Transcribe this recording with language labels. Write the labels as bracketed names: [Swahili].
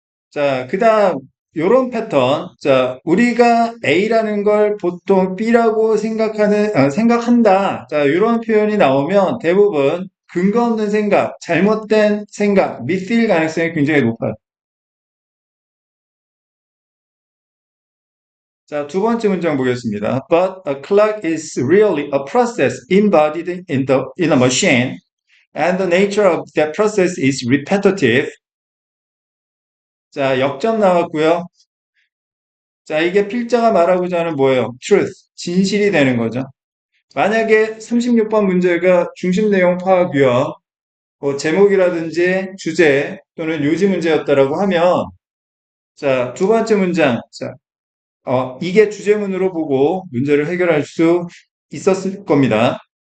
[Korean] 자, 그 다음, 요런 패턴. 자, 우리가 A라는 걸 보통 B라고 생각한다. 자, 요런 표현이 나오면 대부분 근거 없는 생각, 잘못된 생각, 미스일 가능성이 굉장히 높아요. 자, 두 번째 문장 보겠습니다. [English] But a clock is really a process embodied in a machine, and the nature of that process is repetitive. [Korean] 자, 역점 나왔고요. 자, 이게 필자가 말하고자 하는 뭐예요? truth, 진실이 되는 거죠. 만약에 36번 문제가 중심 내용 파악 유형, 뭐 제목이라든지 주제 또는 요지 문제였다라고 하면, 자, 두 번째 문장, 자, 이게 주제문으로 보고 문제를 해결할 수 있었을 겁니다.